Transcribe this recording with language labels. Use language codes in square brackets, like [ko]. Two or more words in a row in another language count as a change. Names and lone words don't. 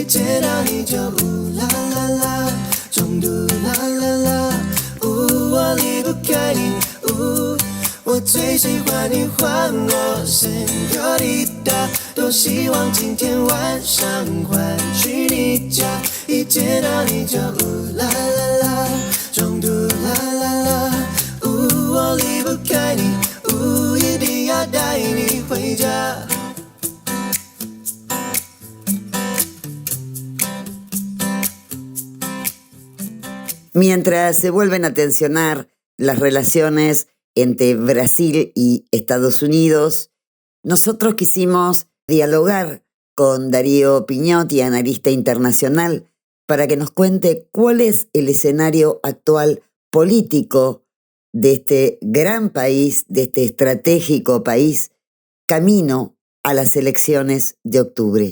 [zh] 见到你就呜啦啦啦，中毒啦啦啦，我离不开你，我最喜欢你唤我 Señorita， 多希望今天晚上还去你家，一见到你就呜啦啦啦，中毒啦啦啦，我离不开你，一定要带你回家。 [es] Mientras se vuelven a tensionar las relaciones entre Brasil y Estados Unidos, nosotros quisimos dialogar con Darío Piñotti, analista internacional, para que nos cuente cuál es el escenario actual político de este gran país, de este estratégico país, camino a las elecciones de octubre.